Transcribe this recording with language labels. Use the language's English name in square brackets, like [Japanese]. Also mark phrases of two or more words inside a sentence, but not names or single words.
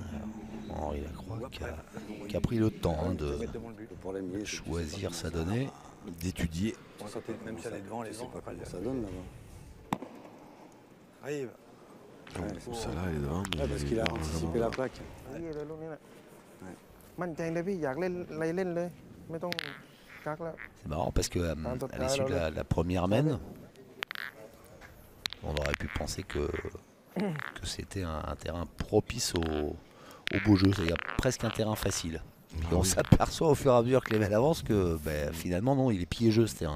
[French] Henri Lacroix qui a pris le temps hein, de Mettre devant le but. Pour les milliers, c'est choisir sa donnée. D'étudier. Bon, ça, même si elle est devant, les Je sais gens, pas pas comment dire. ça donne là-bas. Arrive. Ça là, elle est devant. mais Ouais, parce elle est qu'il a largement anticipé la plaque. [Thai] นี่เลยลูกนี่แหละ [French] Ouais. [Thai] มั่นใจเลยพี่อยากเล่นอะไรเล่นเลย ไม่ต้องกักแล้ว [French] C'est marrant parce que à l'issue de la première mène, on aurait pu penser que c'était un terrain propice au beau jeu, c'est-à-dire presque un terrain facile. Et on s'aperçoit au fur et à mesure que les mènes avancent que finalement non, il est piégeux ce terrain.